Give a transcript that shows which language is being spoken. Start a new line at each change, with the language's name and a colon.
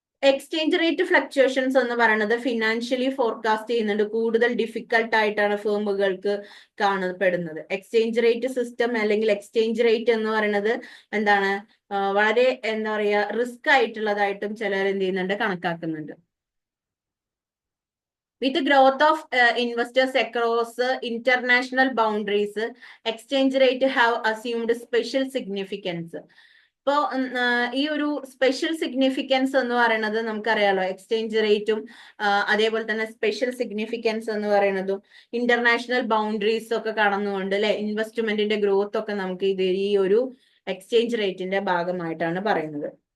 Malayalam: Exchange rate fluctuations എന്ന് പറയുന്നത് financially forecast ചെയ്യുന്നുണ്ട്. കൂടുതൽ ഡിഫിക്കൽട്ട് ആയിട്ടാണ് ഫേമുകൾക്ക് കാണപ്പെടുന്നത്. എക്സ്ചേഞ്ച് റേറ്റ് സിസ്റ്റം അല്ലെങ്കിൽ എക്സ്ചേഞ്ച് റേറ്റ് എന്ന് പറയുന്നത് എന്താണ്, വളരെ എന്താ പറയാ, റിസ്ക് ആയിട്ടുള്ളതായിട്ടും ചിലർ എന്ത് ചെയ്യുന്നുണ്ട്, കണക്കാക്കുന്നുണ്ട്.
English: With the growth of investors across international boundaries, exchange rate have assumed special significance.
Malayalam: ഇപ്പോ ഈ ഒരു സ്പെഷ്യൽ സിഗ്നിഫിക്കൻസ് എന്ന് പറയുന്നത് നമുക്കറിയാലോ, എക്സ്ചേഞ്ച് റേറ്റും അതേപോലെ തന്നെ സ്പെഷ്യൽ സിഗ്നിഫിക്കൻസ് എന്ന് പറയുന്നതും ഇന്റർനാഷണൽ ബൗണ്ടറീസ് ഒക്കെ കടന്നുകൊണ്ട് അല്ലെ, ഇൻവെസ്റ്റ്മെന്റിന്റെ ഗ്രോത്ത് ഒക്കെ നമുക്ക് ഇത് ഈ ഒരു എക്സ്ചേഞ്ച് റേറ്റിന്റെ ഭാഗമായിട്ടാണ് പറയുന്നത്.